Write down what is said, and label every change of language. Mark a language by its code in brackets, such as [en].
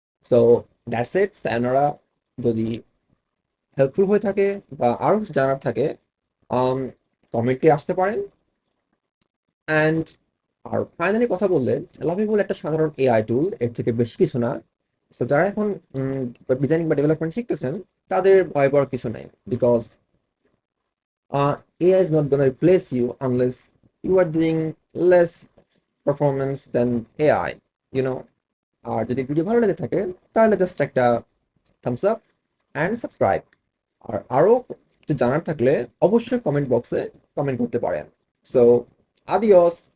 [bn] So that's it sayonara. যদি helpful হয়ে থাকে বা আরো কিছু জানার থাকে, কমেন্টে আসতে পারেন। অ্যান্ড আর ফাইনালি কথা বললে, লাভিবল একটা সাধারণ এআই টুল, এর থেকে বেশি কিছু না। সো যারা এখন ডিজাইনিং বা ডেভেলপমেন্ট শিখতেছেন তাদের ভয় পাওয়ার কিছু নাই, because [en] AI is not gonna replace you unless you are doing less performance than AI, you know. [bn] আর যদি ভিডিও ভালো লেগে থাকে তাহলে জাস্ট একটা থামস আপ অ্যান্ড সাবস্ক্রাইব। আর আরো কিছু জানার থাকলে অবশ্যই কমেন্ট বক্সে কমেন্ট করতে পারেন। সো আদিওস।